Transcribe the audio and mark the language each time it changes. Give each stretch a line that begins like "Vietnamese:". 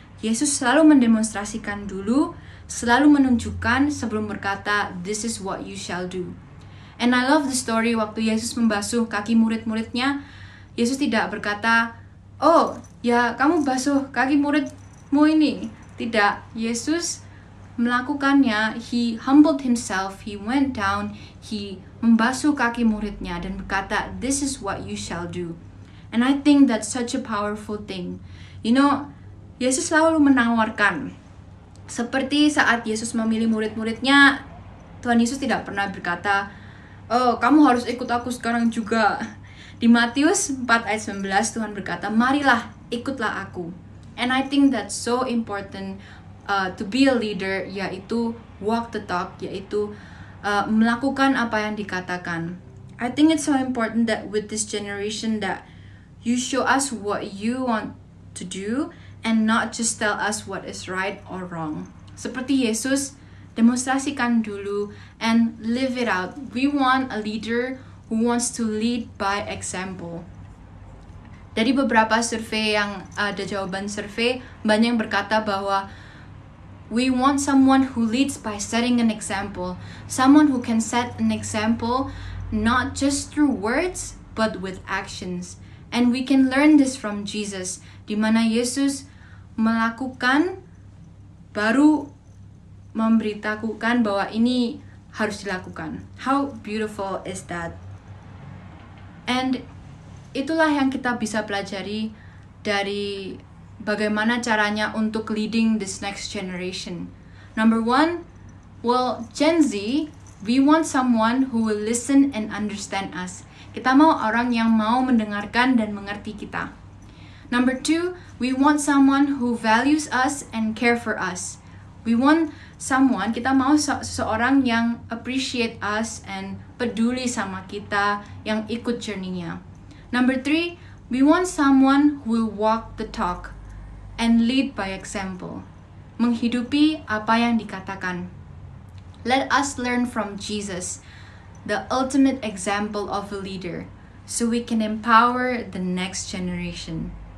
Indonesian: Yesus selalu mendemonstrasikan dulu, selalu menunjukkan sebelum berkata,
English: this is what you shall do. And I love the story
Indonesian: waktu Yesus membasuh kaki murid-muridnya. Yesus tidak berkata, oh ya kamu basuh kaki muridmu ini. Tidak, Yesus melakukannya.
English: He humbled himself, he went down, he
Indonesian: membasuh kaki muridnya dan berkata,
English: this is what you shall do. And I think that's such a powerful thing. You know,
Indonesian: Yesus selalu menawarkan. Seperti saat Yesus memilih murid-muridnya, Tuhan Yesus tidak pernah berkata, oh kamu harus ikut aku sekarang juga. Di Matius 4 ayat 19 Tuhan berkata, marilah ikutlah aku.
English: And I think that's so important to be a leader,
Indonesian: yaitu
English: walk the talk,
Indonesian: yaitu melakukan apa yang dikatakan.
English: I think it's so important that with this generation that you show us what you want to do and not just tell us what is right or wrong.
Indonesian: Seperti Yesus, demonstrasikan dulu
English: and live it out. We want a leader who wants to lead by example.
Indonesian: Dari beberapa survei yang ada jawaban survei, banyak yang berkata bahwa
English: we want someone who leads by setting an example. Someone who can set an example not just through words but with actions. And we can learn this from Jesus,
Indonesian: di mana Yesus melakukan baru memberitahukan bahwa ini harus dilakukan.
English: How beautiful is that? And
Indonesian: itulah yang kita bisa pelajari dari bagaimana caranya untuk
English: leading this next generation. Number one, well, Gen Z, we want someone who will listen and understand us.
Indonesian: Kita mau orang yang mau mendengarkan dan mengerti kita.
English: Number two, we want someone who values us and care for us. We want someone,
Indonesian: kita mau seseorang yang
English: appreciate us and
Indonesian: peduli sama kita, yang ikut journey-nya.
English: Number three, we want someone who will walk the talk and lead by example.
Indonesian: Menghidupi apa yang dikatakan.
English: Let us learn from Jesus, the ultimate example of a leader, so we can empower the next generation.